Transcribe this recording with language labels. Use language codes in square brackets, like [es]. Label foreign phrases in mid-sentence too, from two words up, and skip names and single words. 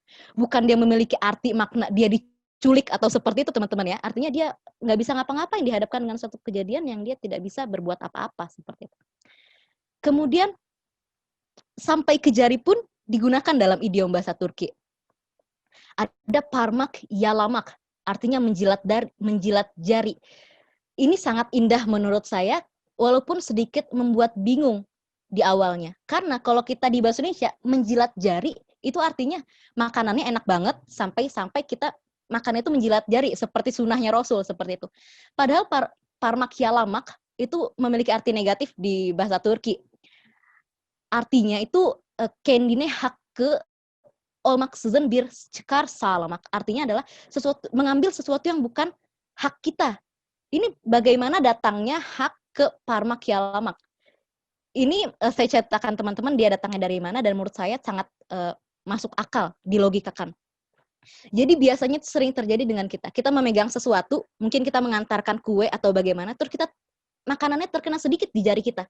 [id] Bukan dia memiliki arti makna dia diculik atau seperti itu teman-teman ya. Artinya dia nggak bisa ngapa-ngapain, dihadapkan dengan suatu kejadian yang dia tidak bisa berbuat apa-apa. Seperti itu. Kemudian sampai ke jari pun digunakan dalam idiom bahasa Turki. [tr] Ada parmak yalamak, [id] artinya menjilat jari. Ini sangat indah menurut saya, walaupun sedikit membuat bingung di awalnya. Karena kalau kita di bahasa Indonesia, menjilat jari, itu artinya makanannya enak banget, sampai kita makan itu menjilat jari, seperti sunahnya Rasul, seperti itu. Padahal [tr] parmak yalamak [id] itu memiliki arti negatif di bahasa Turki. Artinya itu, [tr] kendine hakkı olmaksızın bir çıkar sağlamak. [id] Artinya adalah mengambil sesuatu yang bukan hak kita. Ini bagaimana datangnya hak ke [tr] parmak yalamak. [id] Ini saya ceritakan teman-teman dia datangnya dari mana, dan menurut saya sangat masuk akal, dilogikakan. Jadi biasanya sering terjadi dengan kita. Kita memegang sesuatu, mungkin kita mengantarkan kue atau bagaimana, terus makanannya terkena sedikit di jari kita.